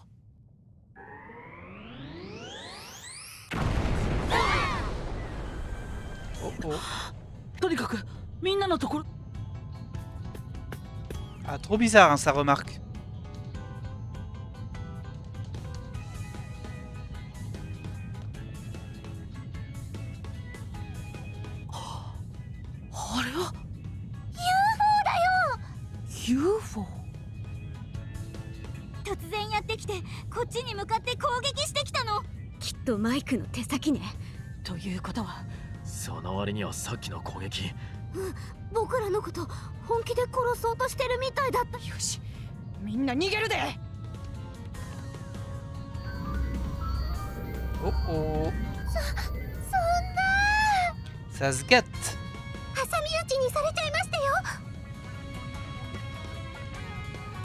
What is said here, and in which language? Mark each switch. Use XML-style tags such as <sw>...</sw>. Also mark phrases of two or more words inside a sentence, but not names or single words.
<ja>Oh oh. とにかくみんなのところ。</ja> <fr>Ah, trop bizarre, hein, sa remarque.</fr> <ja>あれは UFO 突然やってきてこっちに向かって攻撃してきたの。きっとマイクの手先ね。ということはその割にはさっきの攻撃、僕らのこと本気で殺そうとしてるみたいだった。よしみんな逃げるで。 Oh oh. そんな</ja> <fr>Ça se gâte.</fr> <ja>挟み撃ちにされちゃいましたよ。</ja>